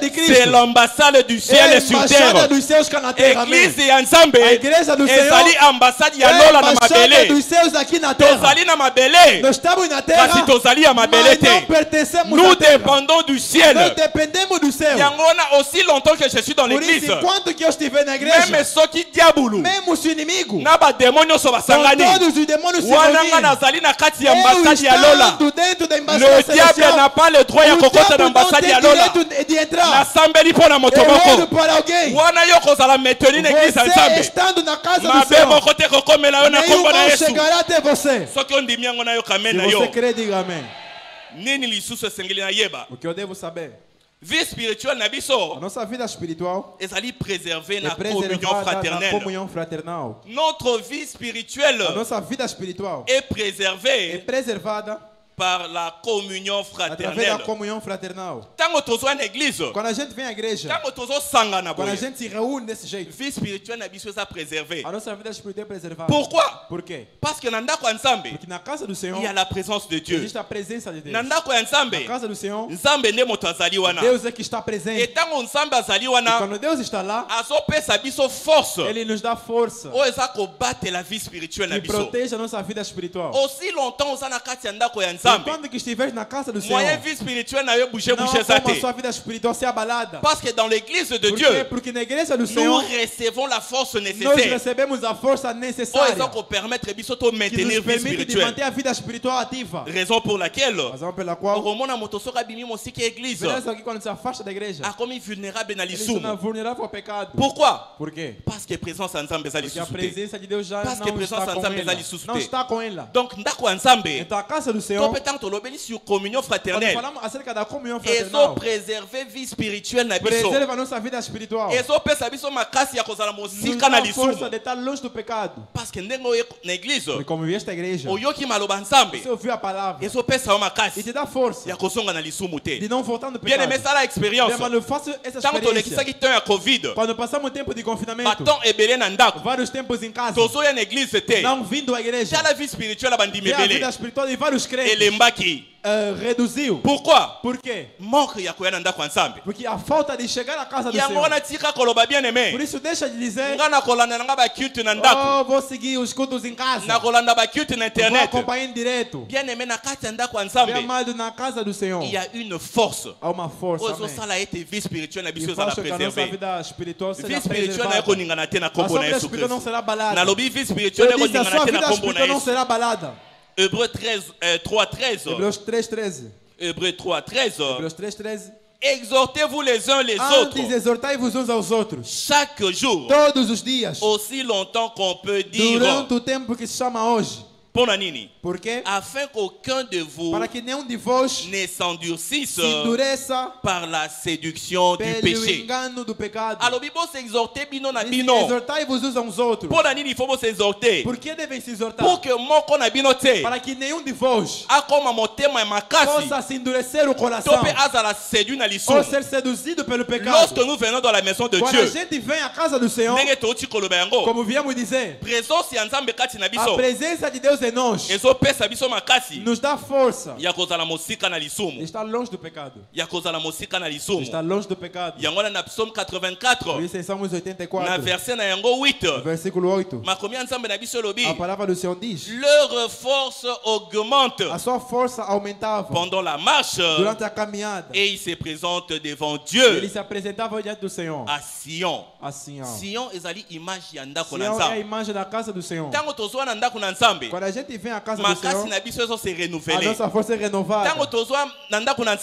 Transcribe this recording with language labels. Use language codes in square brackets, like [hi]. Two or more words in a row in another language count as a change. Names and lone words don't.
[fr] c'est Cristo l'ambassade du [pt] é [fr] ciel [pt] a [fr] et sur [pt] embaixada [fr] terre. [pt] dos céus cá na terra. Amém. [ln] Église ya nzambe [pt] A igreja do Senhor [ln] ezali ambassade ya [pt] é a [ln] lola na [pt] embaixada [ln] mabele. [pt] dos céus aqui na terra. [ln] Tozali na mabele. [pt] Nós estamos na [ln] Kasi [pt] terra, [ln] tozali ya mabele [pt] mas não [ln] te. [pt] pertencemos [fr] Nous [pt] à terra. [fr] dépendons du ciel. [pt] Nós dependemos do céu. [ln] Yango wana [fr] aussi longtemps que je suis dans [pt] Por [fr] l'église. [pt] isso, enquanto que eu estiver na [fr] Même [pt] igreja, [ln] soki diabulu [pt] mesmo se o inimigo, [ln] na bademo nyonso [pt] com [ln] basangani [pt] todos os demônios se [ln] wana nga [pt] reunirem, [ln] nazali na kati ya [pt] eu [ln] ambassade ya lola. [pt] estando dentro da embaixada [fr] Le diable [pt] celestial, [fr] n'a pas le droit ya [pt] o [ln] kokota na [pt] diabo não [ln] ambassade [pt] tem [ln] ya lola. [pt] direito de entrar. [ln] Nasambeli mpo na moto [pt] Eu oro [ln] moko. [pt] para alguém. [ln] Wana yo kozala maintenu na église ya [pt] Você [ln] nzambe. [pt] estando na casa do [ln] Mabe [pt] Senhor, [ln] moko te kokomela yo na [pt] nenhum [ln] kombo na [pt] mal [ln] Yesu. [pt] chegará até você. [ln] Soki ondimi yango na yo kamen [pt] Se [ln] na [pt] você [ln] yo. [pt] crê, diga amém. [ln] Nini lisusu esengeli na yeba. [pt] O que eu devo saber? [fr] Vie spirituelle na [pt] A [ln] biso [pt] nossa vida espiritual [ln] ezali préservée [pt] é [ln] na communion [pt] preservada na [fr] fraternelle. [pt] comunhão fraternal. [fr] Notre vie [pt] A [fr] spirituelle [pt] nossa vida espiritual [fr] est [pt] é [fr] préservée [pt] preservada [fr] par la communion [pt] através da [fr] fraternelle. [pt] comunhão fraternal. [ln] Tango tozo na église, [pt] Quando a gente vem à igreja, [ln] tango tozo sanga na [pt] quando a [ln] boye. [pt] gente se reúne desse jeito, [fr] Vie spirituelle [ln] na biso eza préservée. [pt] a nossa vida espiritual é preservada. [fr] Pourquoi? [pt] Por quê? [fr] Parce que [ln] na ndako ya Nzambe, [pt] Porque na casa do Senhor [fr] il y a la présence de Dieu. [pt] existe a presença de Deus. [ln] Na ndako ya [pt] Na [ln] Nzambe, [pt] casa do Senhor, [ln] Nzambe nde moto azali wana. [pt] Deus é que está [fr] Et [pt] presente. [ln] tango Nzambe azali [pt] E [ln] wana, [pt] quando Deus está lá, [ln] azopesa biso force. [pt] Ele nos dá força [ln] Oyo eza kobatela [fr] la vie spirituelle [ln] na [pt] e [ln] biso. [pt] protege a nossa vida espiritual. [fr] Aussi longtemps [ln] oza na kati ya ndako ya Nzambe, [pt] Enquanto que estiveres na casa do [fr] moyen [pt] Senhor, [fr] vie spirituelle [ln] na yo bouger [pt] não [ln] bouger [pt] há [ln] eza [pt] como a [ln] te. [pt] sua vida espiritual ser abalada. [fr] Parce que dans l'église de [pt] Por [fr] Dieu, [pt] quê? Porque na igreja do [fr] nous [pt] Senhor, [fr] recevons la force [pt] nós [fr] nécessaire. [pt] recebemos a força [ln] Oyo [pt] necessária [ln] eza ko permettre biso to [pt] que [ln] maintenir [pt] nos [ln] vie [pt] permite de [ln] spirituelle. [pt] manter a vida espiritual ativa. [fr] Raison pour laquelle [pt] Razão pela qual, [ln] okomona moto soki abimi mosiki ya église [pt] beleza aqui quando se afasta da igreja, [ln] akomi vulnérable na [pt] ele se torna [ln] lisumu. [pt] vulnerável ao pecado. [fr] Pourquoi? [pt] Por quê? [fr] Parce que [ln] présence ya Nzambe eza [pt] Porque a [ln] lisusu te. [pt] presença de Deus já [fr] Parce que [pt] não presença está de com [ln] Nzambe [pt] ela. [ln] eza lisusu [pt] Não [ln] te. [pt] está com ela. [ln] Donc ndako ya Nzambe, [pt] Então a casa do [ln] to [pt] Senhor, [ln] mpe ntango tolobeli sur communion [pt] quando [fr] fraternelle, [pt] falamos acerca da comunhão [ln] ezo [pt] fraternal, [fr] préserver vie spirituelle [ln] na biso. [pt] preserva a nossa vida espiritual. [ln] ezopesa biso makasi ya kozala [pt] Nos [ln] mosika na [pt] dá força [ln] lisumu. [pt] de estar longe do pecado. [fr] Parce que [ln] ndenge oye na église [pt] Porque como vieste à igreja, [ln] oyoki maloba Nzambe, [pt] você ouviu a palavra [ln] ezopesa yo [pt] e [ln] makasi [pt] te dá força [ln] ya kozonga na lisumu [pt] de [ln] te. [pt] não voltar no [fr] Bien [pt] pecado. [ln] aimé, sala expérience. [pt] Bem, mano, faço essa [ln] Ntango [pt] experiência. [ln] tolekisaki temps ya covid, [pt] Quando passamos tempo de confinamento, [ln] baton ebele na ndako, [pt] vários tempos em casa, [ln] tozoya na église te. [pt] não vindo à igreja, [ln] Tala [fr] vie spirituelle [ln] ya bandimi [pt] e a vida [ln] ebele [pt] espiritual de vários crentes [ln] elembaki. [pt] reduziu. [fr] Pourquoi? [pt] Por quê? [ln] Manque ya koya na ndako ya Nzambe. [pt] Porque a falta de chegar à casa do [ln] Yango [pt] Senhor. [ln] wana tika koloba bien [pt] Por [fr] aimé, [pt] isso deixa de dizer, [ln] nga nakolanda nanga baculte na ndako, [pt] oh, vou seguir os cultos em casa, [ln] nakolanda baculte na [pt] vou [ln] internet. [pt] acompanhar em direto. [fr] Bien aimé, [ln] na kati ya ndako ya [pt] Bem [ln] Nzambe, [pt] amado, na casa do Senhor, [fr] il y a une force. [pt] há uma força, [ln] Oyo [pt] amém. [ln] ezosala ete [fr] vie spirituelle [ln] na biso [pt] E [ln] ezala [pt] faz com que a nossa [ln] préservée. [pt] vida espiritual seja [fr] Vie spirituelle na [pt] preservada. [ln] ye koningana te na [pt] A [ln] kombo [pt] sua [ln] na [pt] vida [ln] Yesu [pt] espiritual não [ln] Kristo. [pt] será abalada. [fr] Nalobi vie spirituelle [pt] Eu [ln] na [pt] disse, a [ln] koningana [pt] sua [ln] te na [pt] vida [ln] kombo na [pt] espiritual não [ln] Yesu. [pt] será abalada. [fr] Hébreux 3:13. [pt] Hebreus 3:13. [fr] Hébreux 3:13. [pt] Hebreus 3:13. [fr] Exhortez-vous les uns les autres [pt] Antes exortai-vos uns aos outros, [fr] chaque jour, [pt] todos os dias, [fr] aussi longtemps qu'on peut dire. [pt] durante o tempo que se chama hoje. [ln] Pona nini? [pt] Por quê? [fr] Afin qu'aucun de vous [pt] Para que nenhum de vós [fr] ne s'endurcisse [pt] se endureça [fr] par la séduction du [pt] pelo [fr] péché. [pt] engano do pecado. [fr] Alors, Bible s'exhorter [ln] bino na [pt] Diz, [ln] bino. [pt] exortai-vos uns aos outros. [ln] Pona nini [fr] il faut s'exhorter? [pt] Por que devem se exortar? [fr] Pour que [ln] moko na bino te [pt] Para que nenhum de vós [ln] akoma motema ya makasi [pt] possa se endurecer o [ln] to [pt] coração [ln] pe azala séduit na [pt] ou [ln] lisumu. [pt] ser seduzido pelo pecado. [fr] Lorsque nous venons dans la maison de [pt] Quando a [fr] Dieu, [pt] gente vem à casa do Senhor, [ln] ndenge touti koloba yango, [pt] como viemos dizer, [ln] présence ya Nzambe kati na [pt] a [ln] biso [pt] presença de Deus em nós [ln] ezopesa biso makasi [pt] nos dá força [ln] ya kozala mosika na [pt] de [ln] lisumu, [pt] estar longe do pecado. [ln] ya kozala mosika na [pt] De [ln] lisumu. [pt] estar longe do pecado. [ln] Yango wana na psaume [pt] Por [ln] 84 [pt] isso em Salmos [ln] na [pt] 84, [ln] verset na yango 8, [pt] versículo 8, [ln] makomi ya Nzambe na biso elobi, [pt] a palavra do Senhor diz, [fr] leur force augmente [pt] a sua força aumentava [fr] pendant la marche [pt] durante a caminhada. [fr] et ils se présentent devant [pt] Ele [fr] Dieu [pt] se apresentava diante do Senhor. [fr] à Sion. [pt] Assim, ó. [ln] Sion ezali image ya ndako na [pt] Senhor é a [ln] Nzambe. [pt] imagem da casa do Senhor. [ln] Ntango tozwa na ndako na Nzambe, [pt] Quando a gente vem à casa do [ln] makasi [pt] Senhor, [ln] na biso ezo se [pt] a [fr] renouveler. [pt] nossa força é renovada. [ln] Ntango tozwa na ndako na